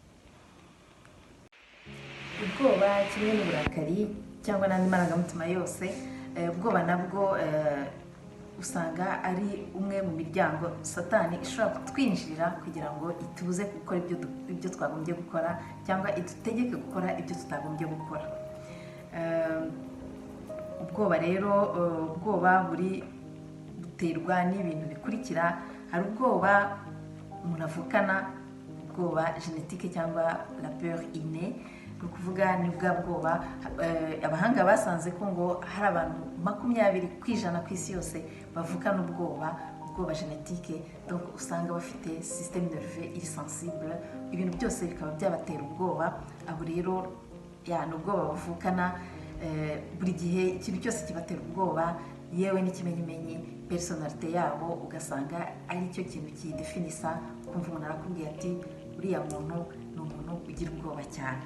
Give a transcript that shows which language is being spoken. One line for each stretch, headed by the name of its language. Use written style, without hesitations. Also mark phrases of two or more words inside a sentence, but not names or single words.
Kinyarwanda: Ubwoba kimwe n'uburakari cyangwa n'andi marangamutima yose, ubwoba nabwo usanga ari umwe mu miryango Satani ishobora kutwinjirira kugira ngo itubuze gukora ibyo twagombye gukora, cyangwa idutegeke gukora ibyo tutagombye gukora. Ubwoba rero, ubwoba buterwa n'ibintu bikurikira. Hari ubwoba umuntu avukana, ubwoba genetique cyangwa
French: la peur innée.
Kinyarwanda: Ni ukuvuga ni bwa bwoba abahanga basanze ko ngo hari abantu 20% ku isi yose bavukana ubwoba genetique. Donc usanga bafite
French: système nerveux
Kinyarwanda: iri sensible, ibintu byose bikaba byabatera ubwoba. Abo rero ni ubwoba bavukana. Buri gihe ikintu cyose kibatera ubwoba, yewe n'ikimenyimenyi personalite yabo ugasanga ari cyo kintu kiyidefinisa. Kumva umuntu arakubwiye ati uriya muntu ni umuntu ugira ubwoba cyane.